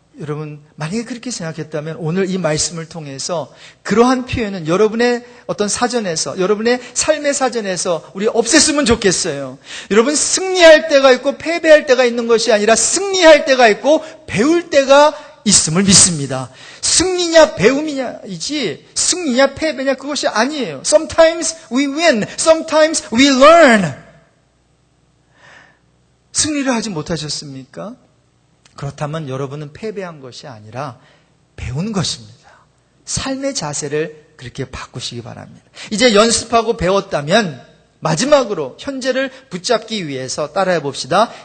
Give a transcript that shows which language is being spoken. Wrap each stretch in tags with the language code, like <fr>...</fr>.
<ko>여러분, 만약에 그렇게 생각했다면 오늘 이 말씀을 통해서 그러한 표현은 여러분의 어떤 사전에서, 여러분의 삶의 사전에서 우리 없앴으면 좋겠어요. 여러분, 승리할 때가 있고 패배할 때가 있는 것이 아니라 승리할 때가 있고 배울 때가 있음을 믿습니다. 승리냐 배움이냐이지 승리냐 패배냐 그것이 아니에요.</ko> <en>Sometimes we win, sometimes we learn.</en> <ko>승리를 하지 못하셨습니까? 그렇다면 여러분은 패배한 것이 아니라 배운 것입니다. 삶의 자세를 그렇게 바꾸시기 바랍니다. 이제 연습하고 배웠다면 마지막으로 현재를 붙잡기 위해서 따라해 봅시다.</ko>